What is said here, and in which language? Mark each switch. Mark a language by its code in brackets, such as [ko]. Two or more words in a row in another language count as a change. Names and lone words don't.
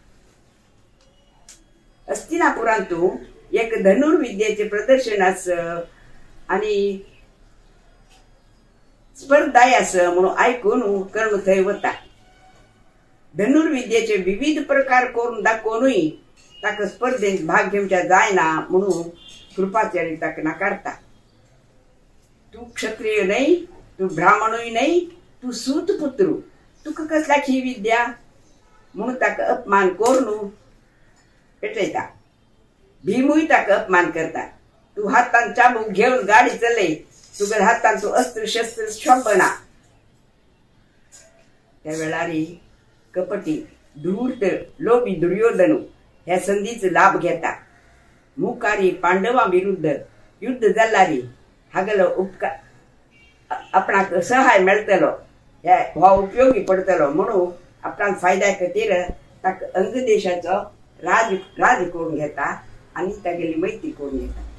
[kok] हस्तिनापुरांत एक धनुर्विद्येचे प्रदर्शन आस आणि स्पर्धाय आस म्हणून ऐकून कर्ण थंय वता धनुर्विद्येचे विविध प्रकार करून दाखवूनय ताका स्पर्धेत भाग घेवच्या जायना म्हणून कृपाचार्य ताका नाकारता तू क्षत्रिय नाही तू ब्राह्मणूय नाही तू सूतपुत्र तुका कसल्याक ही विद्या म्हणून ताका अपमान करून पेटयता भीमूय ताका अपमान करता तू हातान चाबूक घेऊन गाडी चलय तुगर हातान तू अस्त्र शस्त्र शोभना त्या वेळारी कपटी धूर्त लोभी दुर्योधन ह्या संधीचा लाभ घेता मुकारी पांडवा विरुद्ध युद्ध जाल्लारी हागलो उपकार आपणाक सहाय मेळटलो हो उपयोगी पडतलो म्हणून आपणाक फायद्या खातीर ताका अंग देशाचो राज करून घेता आणि तागेली मैत्री करून घेता